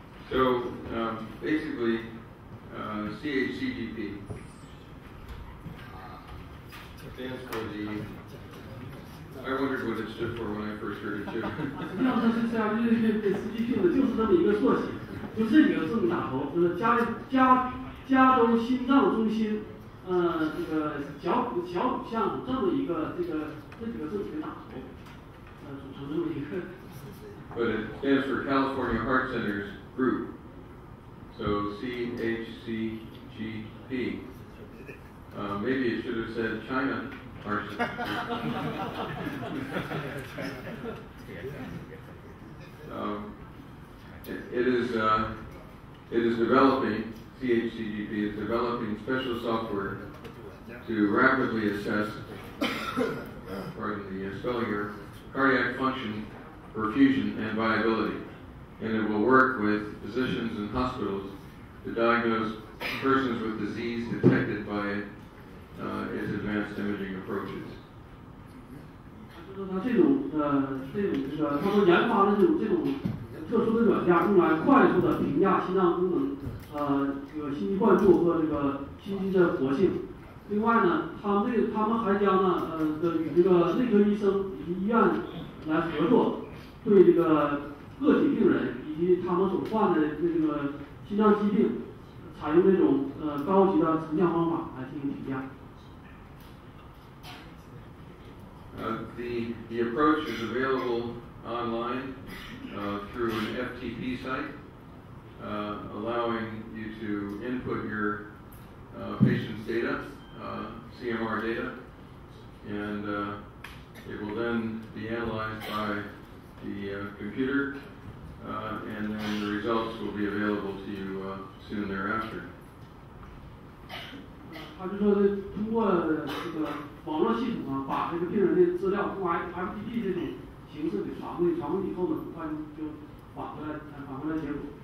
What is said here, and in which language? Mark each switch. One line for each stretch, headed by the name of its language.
English: So basically, CHCDP stands for the. I wondered what it stood for when I first heard it too.
Chinese: 实际上它是这样，就是 CDP 的就是这么一个缩写，就这几个字母打头，就是加加州心脏中心这个小五项这么一个这几个打头，组成这么一个。
English: But it stands for California Heart Centers Group. So CHCGP. Maybe it should have said China Heart Center. It is developing, CHCGP is developing special software to rapidly assess, pardon the spelling here, cardiac function, perfusion, and viability. And it will work with physicians and hospitals to diagnose persons with disease detected by its advanced imaging approaches.
Chinese: 就是它这种他们研发的这种特殊的软件，用来快速的评价心脏功能，这个心肌灌注和这个心肌的活性。另外呢，他们还将与这个内科医生以及医院来合作，对这个个体病人以及他们所患的这个心脏疾病，采用这种高级的成像方法来进行评价。
English: The approach is available online through an FTP site, allowing you to input your patient's data, CMR data, and it will then be analyzed by the computer, and then the results will be available to you soon thereafter.
Chinese: 他就说通过这个网络系统把这个病人的资料通过 FTP 这种形式给传回以后呢，很快就返回来结果。